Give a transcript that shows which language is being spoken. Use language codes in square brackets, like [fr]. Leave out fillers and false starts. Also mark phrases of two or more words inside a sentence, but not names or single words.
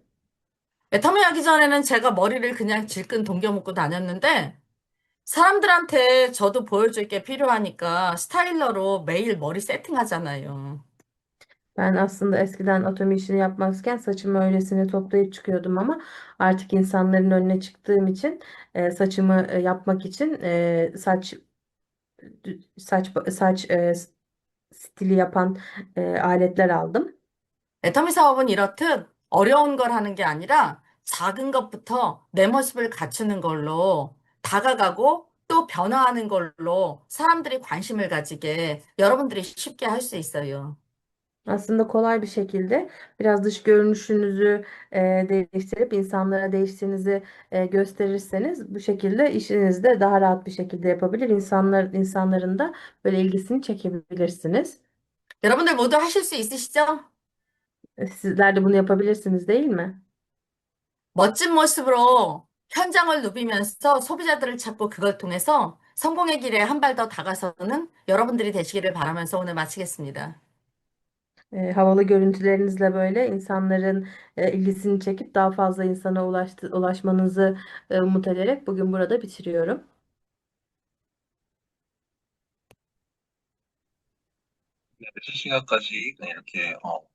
[ko] 애터미 하기 전에는 제가 머리를 그냥 질끈 동겨 묶고 다녔는데 사람들한테 저도 보여줄 게 필요하니까 스타일러로 매일 머리 세팅하잖아요. [tr] Ben aslında eskiden atomi işini yapmazken saçımı öylesine toplayıp çıkıyordum ama artık insanların önüne çıktığım için saçımı yapmak için saç stili yapan aletler aldım. [ko] 애터미 사업은 이렇듯 어려운 걸 하는 게 아니라 작은 것부터 내 모습을 갖추는 걸로 다가가고 또 변화하는 걸로 사람들이 관심을 가지게 여러분들이 쉽게 할 수 있어요. [tr] Aslında kolay bir şekilde biraz dış görünüşünüzü değiştirip insanlara değiştiğinizi gösterirseniz bu şekilde işinizi de daha rahat bir şekilde yapabilir. İnsanların da böyle ilgisini çekebilirsiniz. [ko] 여러분들 모두 하실 수 있으시죠? [tr] Sizler de bunu yapabilirsiniz değil mi? [ko] 멋진 모습으로 현장을 누비면서 소비자들을 찾고 그걸 통해서 성공의 길에 한 발 더 다가서는 여러분들이 되시기를 바라면서 오늘 마치겠습니다. [tr] Havalı görüntülerinizle böyle insanların ilgisini çekip daha fazla insana ulaşmanızı umut ederek bugün burada bitiriyorum. [ko] 4시간까지 이렇게